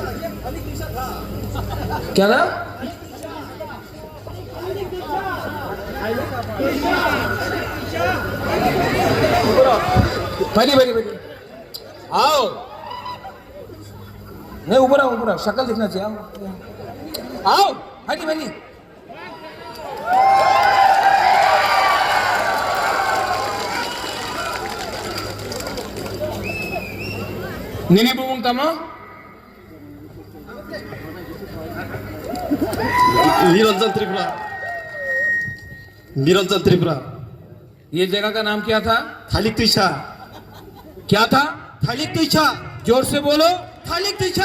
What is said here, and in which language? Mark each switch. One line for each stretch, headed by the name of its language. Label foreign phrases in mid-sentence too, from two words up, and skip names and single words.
Hindi: क्या ना भाई भाई भाई आओ, नहीं ऊपर आओ, ऊपर आओ, शक्ल दिखना चाहिए, आओ भाई भाई।
Turkic languages: Nini bubung tama?
Hindi: निरंजन त्रिपुरा, निरंजन त्रिपुरा। ये जगह का नाम क्या था? थालिक तुइछा, क्या था? थालिक तुइछा, जोर से बोलो, थालिक तुइछा,